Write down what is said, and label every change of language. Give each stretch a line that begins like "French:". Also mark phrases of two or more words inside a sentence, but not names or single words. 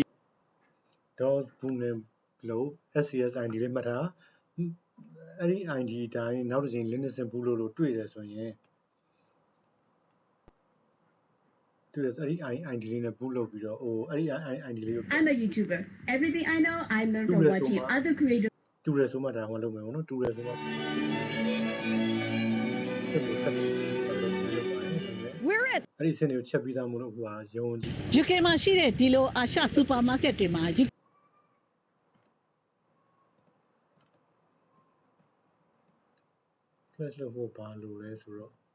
Burmese: DOS boot နဲ့လို့ SCS ID လေးမှတ်ထားအဲ့ဒီ ID အတိုင်းနောက်တစ်ချိန် Linux boot လို့တွေ့တယ်ဆိုရင်တွေ့တယ်အဲ့ဒီ ID လေးနဲ့ boot လုပ်ပြီးတော့အဲ့ဒီ ID လေးကို
English: I'm a YouTuber. Everything I know, I learned from watching other creators.
Burmese: တူတယ်ဆိုမှဒါမှလုပ်မယ်ပေါ့နော်တူတယ်ဆိုမှအဲ့လိုဆက်ပြီးလုပ်ပါတယ်
English: We're at
Burmese: အဲ့ဒီစင်တွေကိုချက်ပြီးသားမို့လို့ဟိုဟာရုံးကြည့် UK မှာရှိတဲ့ဒီလိုအာရှစူပါမားကတ်တွေမှာ flash လုပ်ဖို့ဘာလို့လဲဆိုတော့